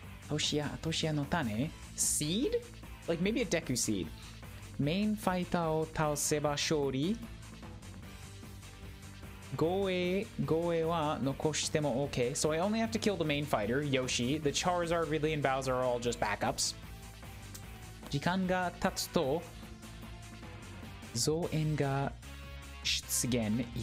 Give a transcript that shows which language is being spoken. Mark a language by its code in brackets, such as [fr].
[ja] 落とし穴の種 [en] Seed? Like maybe a Deku Seed. [ja] Main fighter を倒せば勝利。護衛は残しても OK. [en] So I only have to kill the main fighter, Yoshi. The Charizard, Ridley, and Bowser are all just backups. [ja] 時間が経つと増援が出現。